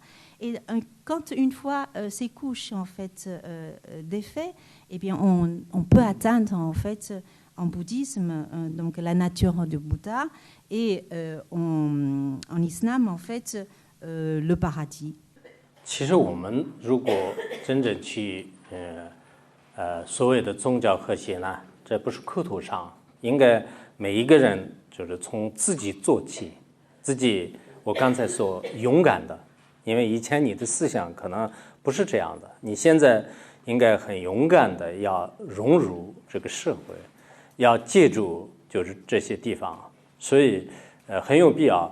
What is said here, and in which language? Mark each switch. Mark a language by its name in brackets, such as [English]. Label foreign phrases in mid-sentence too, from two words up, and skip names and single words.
[French] Et quand une fois ces couches en fait défaites, eh bien on peut atteindre en fait en bouddhisme donc la nature du Bouddha et en islam en fait. Le paradis. [Chinese] 其实我们如果真正去所谓的宗教和谐呢，这不是口头上，应该每一个人就是从自己做起，自己我刚才说勇敢的，因为以前你的思想可能不是这样的，你现在应该很勇敢的要融入这个社会，要借助就是这些地方，所以很有必要。